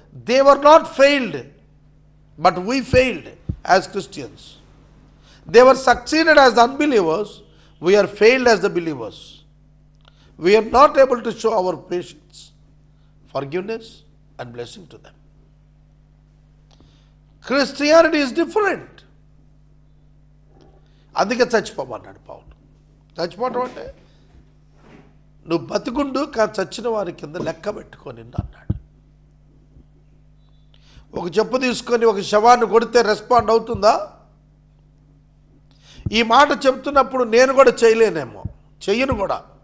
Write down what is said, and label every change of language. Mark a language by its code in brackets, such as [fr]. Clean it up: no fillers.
[en] They were not failed, but we failed as Christians. They were succeeded as unbelievers, we are failed as the believers. We are not able to show our patience, forgiveness and blessing to them. Christianity is different. [te] అందుకే చచ్చిపోమన్నాడు పౌలు. చచ్చిపోవటం అంటే నువ్వు బతుకుండు, కానీ చచ్చిన వారి కింద లెక్క పెట్టుకొని అన్నాడు. ఒక చెప్పు తీసుకొని ఒక శవాన్ని కొడితే రెస్పాండ్ అవుతుందా? ఈ మాట చెప్తున్నప్పుడు నేను కూడా చేయలేనేమో, చెయ్యను కూడా.